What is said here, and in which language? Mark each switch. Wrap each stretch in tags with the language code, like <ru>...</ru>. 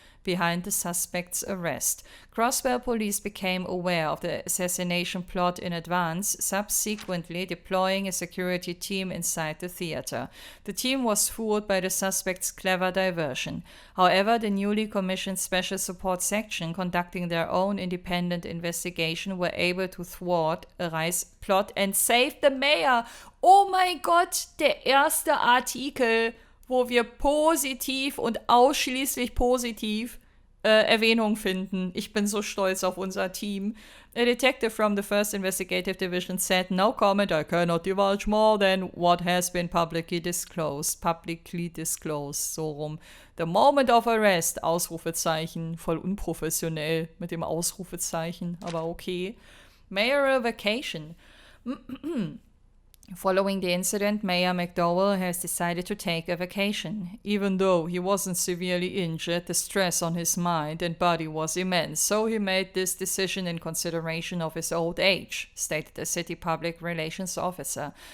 <en>Behind the suspect's arrest, Crossbell police became aware of the assassination plot in advance, subsequently deploying a security team inside the theater. The team was fooled by the suspect's clever diversion. However, the newly commissioned Special Support Section, conducting their own independent investigation, were able to thwart a Reis plot and save the mayor.</en> <de>Oh mein Gott, der erste Artikel, wo wir positiv und ausschließlich positiv Erwähnung finden. Ich bin so stolz auf unser Team.</de> <en>A detective from the 1st Investigative Division said, "No comment, I cannot divulge more than what has been publicly disclosed." Publicly disclosed,</en> <de>so rum.</de> <en>The moment of arrest, Ausrufezeichen.</en> <de>Voll unprofessionell mit dem Ausrufezeichen, aber okay.</de> <en>Mayoral vacation. Following the incident, Mayor McDowell has decided to take a vacation. Even though he wasn't severely injured, the stress on his mind and body was immense, so he made this decision in consideration of his old age, stated the city public relations officer.</en>